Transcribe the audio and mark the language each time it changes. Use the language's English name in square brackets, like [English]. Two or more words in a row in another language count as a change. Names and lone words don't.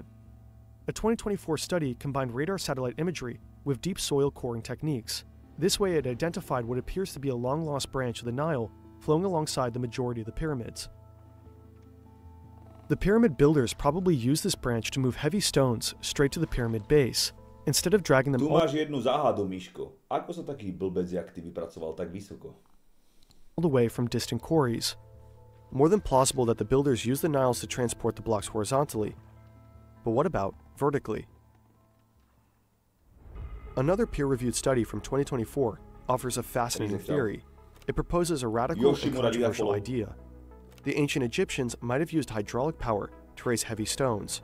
[English] A 2024 study combined radar satellite imagery with deep soil coring techniques. This way it identified what appears to be a long-lost branch of the Nile flowing alongside the majority of the pyramids. The pyramid builders probably used this branch to move heavy stones straight to the pyramid base, instead of dragging them [Slovak] Tu máš jednu záhadu, Miško. Ako sa taký blbec, jak ty vypracoval tak vysoko? [English] all the way from distant quarries. More than plausible that the builders used the Niles to transport the blocks horizontally. But what about vertically? Another peer-reviewed study from 2024 offers a fascinating theory. It proposes a radical and controversial idea. The ancient Egyptians might have used hydraulic power to raise heavy stones.